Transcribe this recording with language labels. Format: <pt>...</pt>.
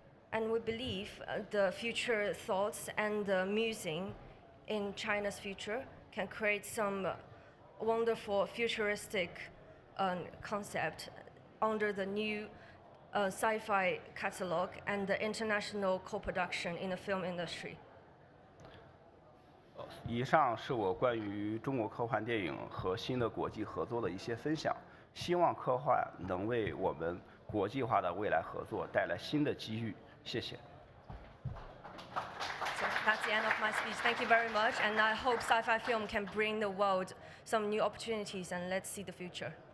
<en>And we believe the future thoughts and the musing in China's future can create some wonderful futuristic concept under the new sci-fi catalog and the international co-production in the film industry.</en> <zh>以上是我关于中国科幻电影和新的国际合作的一些分享，希望科幻能为我们国际化的未来合作带来新的机遇。谢谢。</zh> <en>So that's the end of my speech. Thank you very much, and I hope sci-fi film can bring the world some new opportunities, and let's see the future.</en>